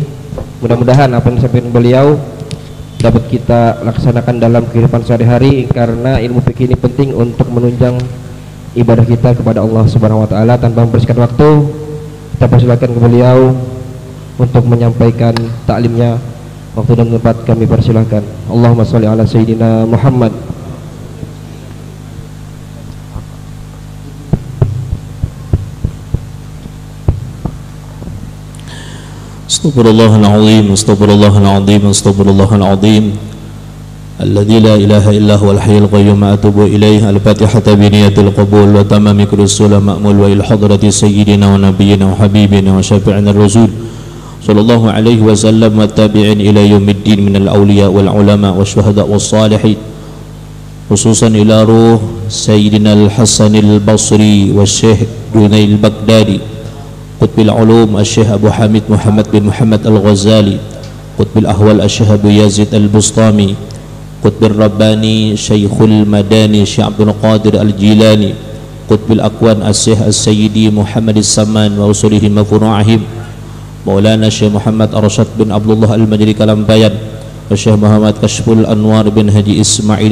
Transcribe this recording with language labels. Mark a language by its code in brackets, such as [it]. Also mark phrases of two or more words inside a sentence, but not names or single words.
[id] Mudah-mudahan apa yang disampaikan beliau dapat kita laksanakan dalam kehidupan sehari-hari, karena ilmu fikih ini penting untuk menunjang ibadah kita kepada Allah [ar] سبحانه وتعالى. [id] Tanpa mempersingkat waktu, kita persilakan ke beliau untuk menyampaikan taklimnya. Waktu dan tempat kami persilahkan. [ar] اللهم صل على سيدنا محمد. أستغفر الله العظيم، أستغفر الله العظيم، أستغفر الله العظيم. الذي لا إله إلا هو الحي القيوم، أتوب إليه. الفاتحة بنية القبول وتمام الرسل المأمول وإلى حضرة سيدنا ونبينا وحبيبنا وشفيعنا الرسول صلى الله عليه وسلم وتابعين إلى يوم الدين من الأولياء والعلماء والشهداء والصالحين، خصوصا إلى روح سيدنا الحسن البصري وشيخ جنيد البغدادي، قطب العلوم شيخ أبو حامد محمد بن محمد الغزالي, قطب الأحوال شيخ أبو يزيد البسطامي، قطب الرباني شيخ المدني شيخ عبد القادر الجيلاني، قطب الأكوان شيخ السيد محمد السمان وأصولهم وفروعهم، مولانا شيخ محمد أرشد بن عبد الله المجري كلمبيان، شيخ محمد كشف الأنوار بن حاجي إسماعيل